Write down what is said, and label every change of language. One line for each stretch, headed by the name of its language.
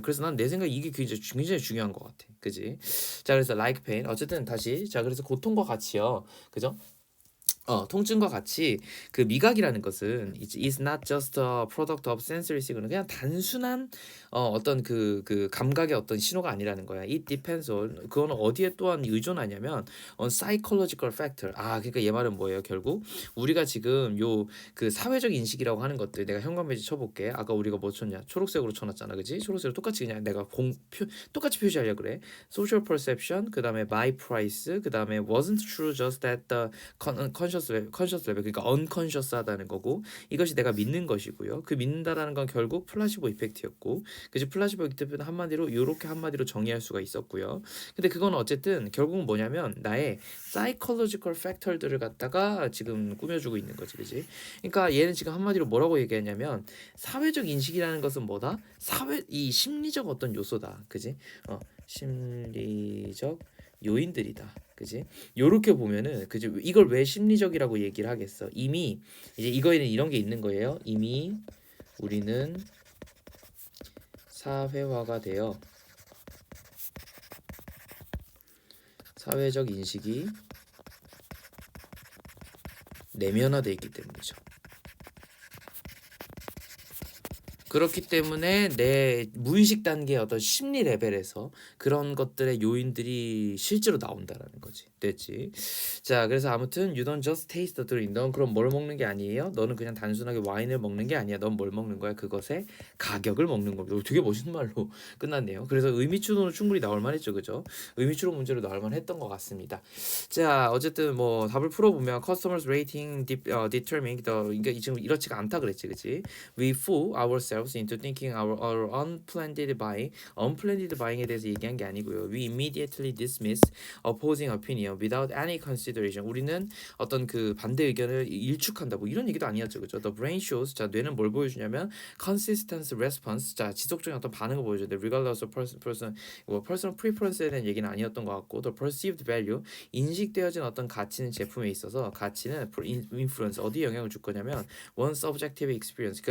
Korean: 그래서 난 내 생각에 이게 굉장히 중요한 것 같아, 그지? 자, 그래서
English: like pain,
Korean: 어쨌든 다시, 자, 그래서 고통과 같이요, 그죠? 통증과 같이 그 미각이라는 것은
English: is not just a product of sensory signal,
Korean: 그냥 단순한 어떤 그 감각의 어떤 신호가 아니라는 거야.
English: It depends on,
Korean: 그거는 어디에 또한 의존하냐면
English: on psychological factor.
Korean: 그러니까 얘 말은 뭐예요? 결국 우리가 지금 요 그 사회적 인식이라고 하는 것들, 내가 현관배지 쳐볼게. 아까 우리가 뭐 쳤냐? 초록색으로 쳐놨잖아, 그지? 초록색으로 똑같이 그냥 내가 똑같이 표시하려고 그래.
English: social perception,
Korean: 그 다음에
English: by price,
Korean: 그 다음에
English: wasn't true just at the conscious level,
Korean: 그러니까 unconscious 하다는 거고, 이것이 내가 믿는 것이고요. 그 믿는다라는 건 결국 플라시보 이펙트였고, 그지? 플라시보 이펙트는 한마디로 요렇게 한마디로 정의할 수가 있었고요. 근데 그건 어쨌든 결국은 뭐냐면 나의 psychological factor들을 갖다가 지금 꾸며주고 있는 거지, 그지? 그러니까 얘는 지금 한마디로 뭐라고 얘기했냐면 사회적 인식이라는 것은 뭐다? 이 심리적 어떤 요소다, 그지? 심리적 요인들이다, 그지? 요렇게 보면은, 그지? 이걸 왜 심리적이라고 얘기를 하겠어? 이미 이제 이거에는 이런 게 있는 거예요. 이미 우리는 사회화가 되어 사회적 인식이 내면화되어 있기 때문이죠. 그렇기 때문에 내 무의식 단계의 어떤 심리 레벨에서 그런 것들의 요인들이 실제로 나온다라는 거지. 됐지? 자, 그래서 아무튼
English: you don't just taste the drink.
Korean: 넌 그럼 뭘 먹는 게 아니에요? 너는 그냥 단순하게 와인을 먹는 게 아니야. 넌 뭘 먹는 거야? 그것의 가격을 먹는 겁니다. 되게 멋있는 말로 끝났네요. 그래서 의미추론으로 충분히 나올 만했죠, 그죠? 의미추론 문제로 나올 만했던 것 같습니다. 자, 어쨌든 뭐 답을 풀어보면
English: customers rating determine the,
Korean: 그러니까 지금 이렇지가 않다 그랬지, 그치?
English: We fool ourselves into thinking our unplanned buying
Korean: 에 대해서 얘기한 게 아니고요.
English: We immediately dismiss opposing opinion without any consideration.
Korean: 우리는 어떤 그 반대 의견을 일축한다, 뭐 이런 얘기도 아니었죠, 그죠?
English: The brain shows,
Korean: 자, 뇌는 뭘 보여주냐면
English: consistent response,
Korean: 자, 지속적인 어떤 반응을 보여주는데
English: regardless of personal preference
Korean: 에 대한 얘기는 아니었던 것 같고,
English: the perceived value,
Korean: 인식되어진 어떤 가치는 제품에 있어서 가치는 influence, 어디에 영향을 줄 거냐면
English: one subjective experience.